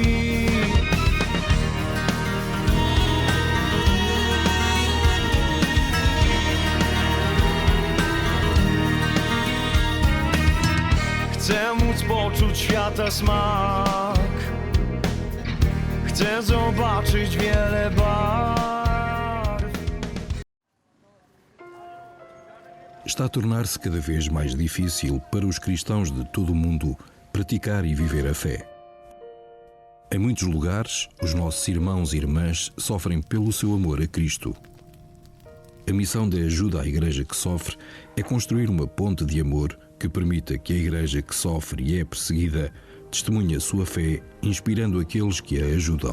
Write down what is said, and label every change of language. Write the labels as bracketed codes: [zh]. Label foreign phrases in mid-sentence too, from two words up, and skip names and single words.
[pl] Chcę móc poczuć świata smak, chcę zobaczyć wiele barw. [pt] Está a tornar-se cada vez mais difícil para os cristãos de todo o mundo praticar e viver a fé. Em muitos lugares, os nossos irmãos e irmãs sofrem pelo seu amor a Cristo. A missão da ajuda à Igreja que sofre é construir uma ponte de amor que permita que a Igreja que sofre e é perseguida testemunhe a sua fé, inspirando aqueles que a ajudam.